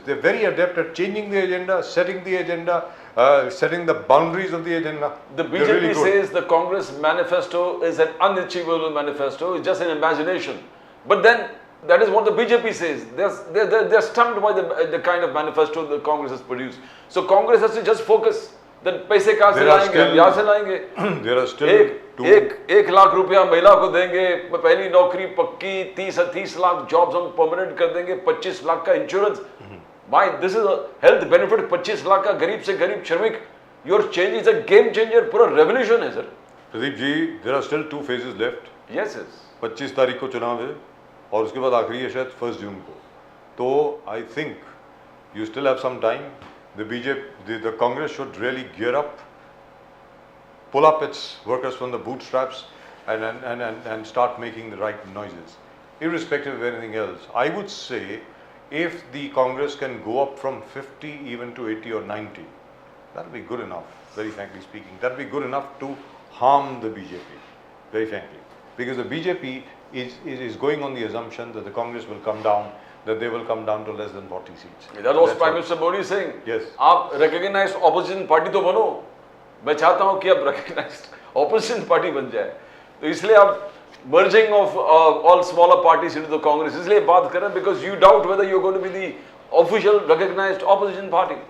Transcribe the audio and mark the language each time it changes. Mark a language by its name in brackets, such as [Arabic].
[English] They're very adept at changing the agenda, setting the agenda, setting the boundaries of the agenda. The BJP says the Congress manifesto is an unachievable manifesto, it's just an imagination. But then, that is what the BJP says. They're stunned by the kind of manifesto the Congress has produced. So Congress has to just focus. [Hindi] Then पैसे कहाँ से लाएंगे? यहाँ से लाएंगे। [English] There are still [Hindi] एक लाख रुपया महिला को देंगे, पहली नौकरी पक्की, 30 लाख जॉब्स हम परमानेंट कर देंगे, 25 लाख का insurance. [English] Why? This is a health benefit, [Hindi] 25 lakh का गरीब से गरीब श्रमिक। [English] Your change is a game changer, [Hindi] पूरा [English] revolution [Hindi] है sir. [English] Pradeep ji, there are still 2 phases left. Yes, yes. [Hindi] 25 तारीख को चुनाव है और उसके बाद आखिरी है शायद 1 जून को। [English] तो I think you still have some time. The Congress should really gear up, pull up its workers from the bootstraps and start making the right noises, irrespective of anything else. I would say if the Congress can go up from 50 even to 80 or 90, that will be good enough, very frankly speaking. That will be good enough to harm the BJP, very frankly. Because the BJP is going on the assumption that the Congress will come down, that they will come down to less than 40 seats. That was Prime Minister Modi saying. Yes. [Hindi] आप [English] recognized opposition party [Hindi] तो बनो। मैं चाहता हूँ कि आप recognized opposition party बन जाए। तो इसलिए आप [English] merging of all smaller parties into the Congress, [Hindi] इसलिए बात कर रहे हैं [English] because you doubt whether you're going to be the official recognized opposition party.